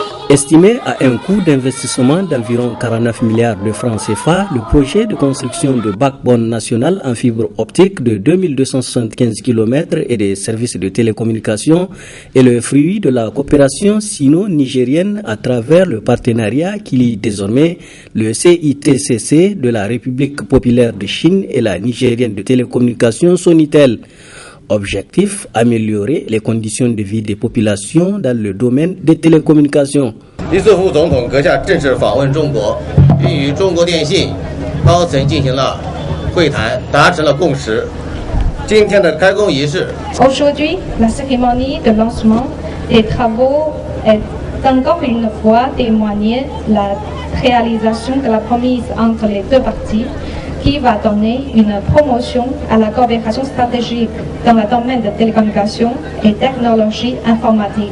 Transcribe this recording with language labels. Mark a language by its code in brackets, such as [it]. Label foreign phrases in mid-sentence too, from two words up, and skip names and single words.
[fr] Estimé à un coût d'investissement d'environ 49 milliards de francs CFA, le projet de construction de backbone national en fibre optique de 2275 km et des services de télécommunication est le fruit de la coopération sino-nigérienne à travers le partenariat qui lie désormais le CITCC de la République populaire de Chine et la Nigérienne de télécommunications Sonitel. Objectif, améliorer les conditions de vie des populations dans le domaine des télécommunications. [zh] 李斯福总统阁下正式访问中国，并与中国电信高层进行了会谈，达成了共识。今天的开工仪式。 [fr] Aujourd'hui, la cérémonie de lancement des travaux est encore une fois témoigné la réalisation de la promesse entre les deux parties, qui va donner une promotion à la coopération stratégique dans le domaine de télécommunications et technologies informatiques.